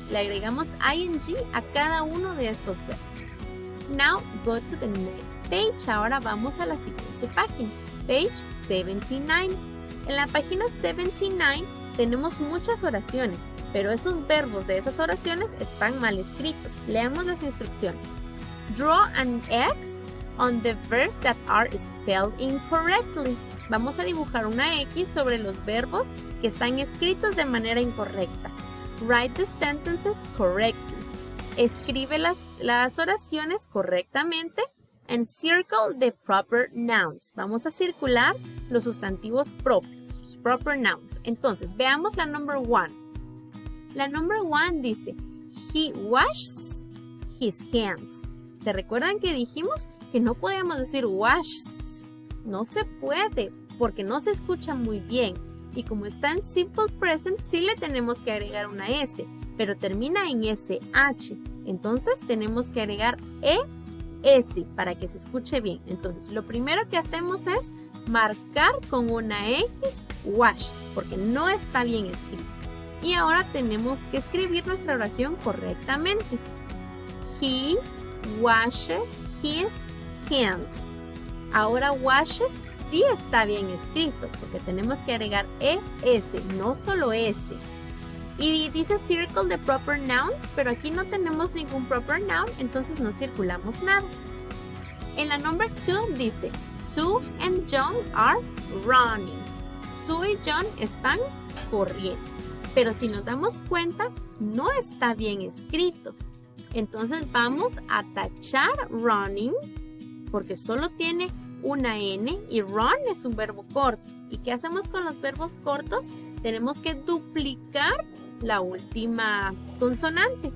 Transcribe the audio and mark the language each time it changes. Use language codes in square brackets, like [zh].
[es] Le agregamos ing a cada uno de estos verbos. [en] Now go to the next page. [es] Ahora vamos a la siguiente página. Page 79. En la página 79 tenemos muchas oraciones, pero esos verbos de esas oraciones están mal escritos. Leamos las instrucciones. [en] Draw an X on the verbs that are spelled incorrectly. [es] Vamos a dibujar una X sobre los verbos que están escritos de manera incorrecta. [en] Write the sentences correctly. [es] Escribe las oraciones correctamente. [en] And circle the proper nouns. [es] Vamos a circular los sustantivos propios, los proper nouns. Entonces, veamos la number 1. La number 1 dice, [en] he washes his hands. [es] ¿Se recuerdan que dijimos que no podemos decir washes? No se puede porque no se escucha muy bien. Y como está en simple present, sí le tenemos que agregar una S, pero termina en SH. Entonces tenemos que agregar ES para que se escuche bien. Entonces lo primero que hacemos es marcar con una X wash, porque no está bien escrito. Y ahora tenemos que escribir nuestra oración correctamente. [en] He washes his hands. [es] Ahora washes sí está bien escrito, porque tenemos que agregar ES, no solo S. Y dice [en] circle the proper nouns, [es] pero aquí no tenemos ningún proper noun, entonces no circulamos nada. En la number 2 dice, [en] Sue and John are running. [es] Sue y John están corriendo. Pero si nos damos cuenta, no está bien escrito. Entonces vamos a tachar running, porque solo tiene una N y run es un verbo corto. ¿Y qué hacemos con los verbos cortos? Tenemos que duplicar la última consonante.